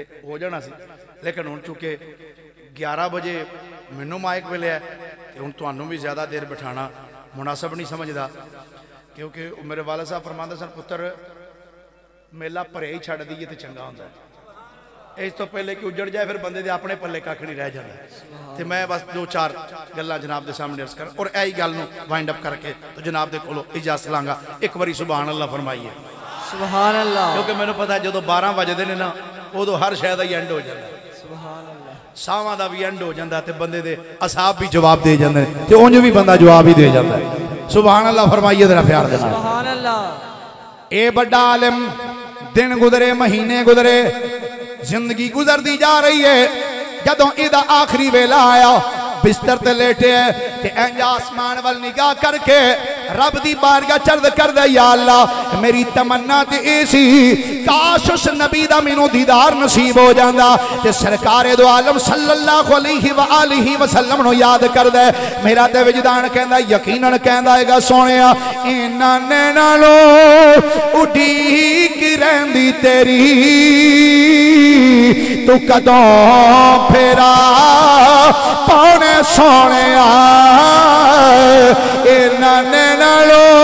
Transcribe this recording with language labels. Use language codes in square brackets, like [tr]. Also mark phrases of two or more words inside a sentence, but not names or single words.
[pa] ਹੋ ਜਾਣਾ ਸੀ ਲੇਕਿਨ ਹੁਣ ਚੁੱਕੇ 11 ਵਜੇ ਮੈਨੂੰ ਮਾਈਕ ਮਿਲਿਆ ਤੇ ਹੁਣ ਤੁਹਾਨੂੰ ਵੀ ਜ਼ਿਆਦਾ ਦੇਰ ਬਿਠਾਣਾ ਮੁਨਾਸਬ ਨਹੀਂ ਸਮਝਦਾ ਕਿਉਂਕਿ ਮੇਰੇ ਵਾਲਾ ਸਾਹਿਬ ਫਰਮਾਉਂਦੇ ਸਨ ਪੁੱਤਰ ਮੇਲਾ ਭਰੇ ਹੀ ਛੱਡ ਦਈਏ ਤੇ ਚੰਗਾ ਹੁੰਦਾ ਇਸ ਤੋਂ ਪਹਿਲੇ ਕਿ ਉੱਜੜ ਜਾਏ ਫਿਰ ਬੰਦੇ ਦੇ ਆਪਣੇ ਪੱਲੇ ਕੱਖ ਨਹੀਂ ਰਹਿ ਜਾਂਦਾ ਤੇ ਮੈਂ ਬਸ 2-4 ਗੱਲਾਂ ਜਨਾਬ ਦੇ ਸਾਹਮਣੇ ਅਰਜ਼ ਕਰ ਔਰ ਇਹੀ ਗੱਲ ਨੂੰ [en] wind up [pa] ਕਰਕੇ ਤੇ ਜਨਾਬ ਦੇ ਕੋਲੋਂ ਇਜਾਜ਼ਤ ਲਾਂਗਾ ਇੱਕ ਵਾਰੀ [ar] سبحان الله [pa] ਫਰਮਾਈਏ [ar] سبحان الله [pa] ਕਿਉਂਕਿ ਮੈਨੂੰ ਪਤਾ ਜਦੋਂ 12 ਵਜਦੇ ਨੇ ਨਾ ਉਦੋਂ ਹਰ ਸ਼ੈ ਦਾ ਹੀ ਐਂਡ ਹੋ ਜਾਂਦਾ [ar] سبحان الله [pa] ਸਾਵਾਂ ਦਾ ਵੀ ਐਂਡ ਹੋ ਜਾਂਦਾ ਤੇ ਬੰਦੇ ਦੇ ਅਸਾਬ ਵੀ ਜਵਾਬ ਦੇ ਜਾਂਦੇ ਨੇ ਤੇ ਉਂਝ ਵੀ ਬੰਦਾ ਜਵਾਬ ਹੀ ਦੇ ਜਾਂਦਾ [ar] سبحان الله [pa] ਫਰਮਾਈਏ ਜ਼ਰਾ ਪਿਆਰ ਦੇ ਨਾਲ [ar] سبحان الله [pa] ਏ ਬੜਾ ਆਲਿਮ ਦਿਨ ਗੁਜ਼ਰੇ ਮਹੀਨੇ ਗੁਜ਼ਰੇ ਜ਼ਿੰਦਗੀ ਗੁਜ਼ਰਤੀ ਜਾ ਰਹੀ ਹੈ ਜਦੋਂ ਇਦਾ ਆਖ਼ਰੀ ਵੇਲਾ ਆਇਆ ਬਿਸਤਰ ਤੇ ਲੇਟੇ ਹੈ ਤੇ ਇੰਜ ਆਸਮਾਨ ਵਾਲ ਨਿਗਾਹ ਕਰਕੇ ਰੱਬ ਦੀ ਬਾਰਗਾਹ ਚਰਦ ਕਰ ਦੇ ਯਾ ਅੱਲਾਹ ਮੇਰੀ ਤਮੰਨਾ ਤੇ ਏ ਸੀ ਕਾਸ਼ ਉਸ ਨਬੀ ਦਾ ਮੈਨੂੰ ਦੀਦਾਰ ਨਸੀਬ ਹੋ ਜਾਂਦਾ ਤੇ ਸਰਕਾਰ ਦੋ ਆਲਮ [ar] صلى الله عليه وآله وسلم [pa] ਨੂੰ ਯਾਦ ਕਰ ਦੇ ਮੇਰਾ ਤੇ ਵਿਜਦਾਨ ਕਹਿੰਦਾ ਯਕੀਨਨ ਕਹਿੰਦਾ ਹੈਗਾ ਸੋਹਣਿਆ ਇਨ੍ਹਾਂ ਨੇ ਨਾਲੋ ਉਡੀਕ ਰਹਿੰਦੀ ਤੇਰੀ ਤੂ ਕਦੋਂ ਫੇਰਾ ਪਾਨੇ ਸੋਹਣਿਆ ਇਨ੍ਹਾਂ ਨੇ ਨਾਲੋ